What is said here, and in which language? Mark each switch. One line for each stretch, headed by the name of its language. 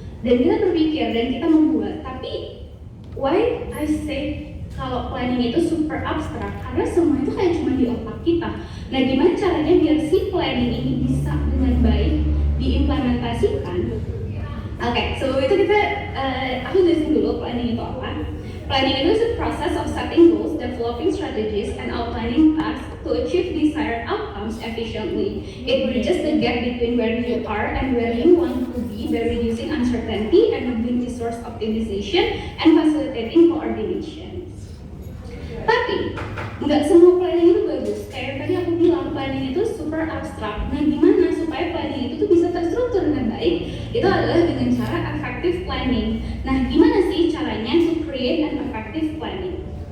Indonesian: Dan kita berpikir dan kita membuat. Tapi
English: why I say
Indonesian: kalau planning itu super abstrak, karena semua itu kayak cuma di otak kita. Nah, gimana caranya biar si planning ini bisa dengan baik diimplementasikan? Oke, sebelum itu aku jelasin dulu planning itu apa.
English: Planning itu is a process of setting goals, developing strategies, and outlining paths to achieve desired outcomes efficiently. It bridges the gap between where you are and where you want to be by reducing uncertainty and doing resource optimization and facilitating coordination.
Indonesian: Tapi, nggak semua planning itu bagus. Kayak tadi aku bilang, planning itu super abstrak. Nah, gimana supaya planning itu tuh bisa terstruktur dengan baik? Itu adalah dengan cara effective planning. Nah, gimana sih caranya
English: to create an effective planning?